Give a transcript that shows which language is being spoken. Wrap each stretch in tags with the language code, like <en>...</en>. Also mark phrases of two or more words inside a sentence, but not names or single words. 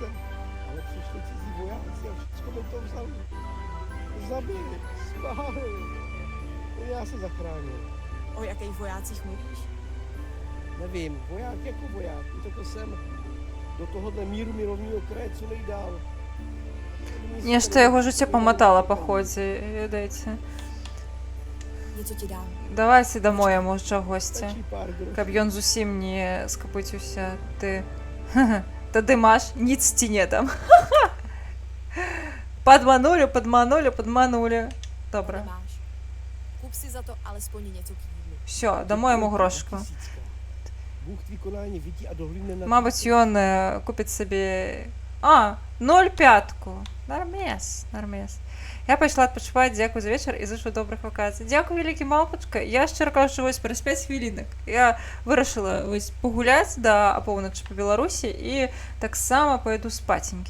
<cs>Ale přišli cizí vojáci a všechno mi to vzali. Zabili, spálili. Jen já se zachránil. O jakých vojácích mluvíš? Nevím, voják jako voják. Utekl jsem do tohohle míru milovního kraje co nejdál.</cs> <be>Нешта яго жыццё паматала па ходзе, ведаеце.</be> <cs>Něco ti dám.</cs> <be>Давайце дамой яму чагосьці.</be> <cs>Stačí pár grošů.</cs> <be>Каб ён зусім не скапыціўся. Ты... Тады маш, ніц ці не дам.</be> <ru>Подманули, подманули, подманули.</ru> <uk>Добре.</uk> <cs>Nemáš. Kup si za to alespoň něco k jídlu.</cs> <uk>Все, дамо яму грошку.</uk> <cs>Bůh tvý konání vidí a dohlídne na...</cs> <be>Мабуть, ён купіць сабе... А, 0,5.</be> <ru>Нормес, нормес.</ru> <be>Я пайшла адпачываць, дзякую за вечар і зычу добрых вакацый. Дзякую, вялікі малпачка. Я шчыра кажучы, вось праз 5 хвілінак. Я вырашыла вось пагуляць да апоўначы па Беларусі і таксама пойду спаценькі.</be>